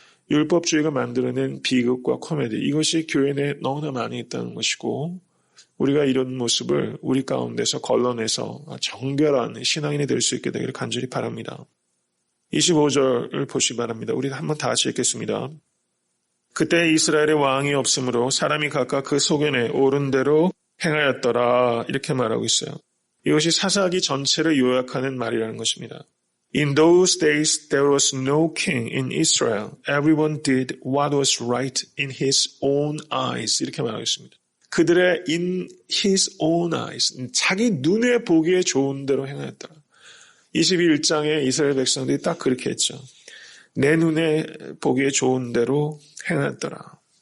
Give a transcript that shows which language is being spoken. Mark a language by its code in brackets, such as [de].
[ko] 율법주의가 만들어낸 비극과 코미디, 이것이 교회 내에 너무나 많이 있다는 것이고, 우리가 이런 모습을 우리 가운데서 걸러내서 정결한 신앙인이 될 수 있게 되기를 간절히 바랍니다. 25절을 보시기 바랍니다. 우리 한번 다 같이 읽겠습니다. 그때 이스라엘의 왕이 없으므로 사람이 각각 그 소견에 옳은 대로 행하였더라 이렇게 말하고 있어요. 이것이 사사기 전체를 요약하는 말이라는 것입니다. [en] In those days there was no king in Israel. Everyone did what was right in his own eyes. [ko] 이렇게 말하고 있습니다. 그들의 [en] in his own eyes, [ko] 자기 눈에 보기에 좋은 대로 행하였더라. 21장에 이스라엘 백성들이 딱 그렇게 했죠. 내 눈에 보기에 좋은 대로 행하였더라.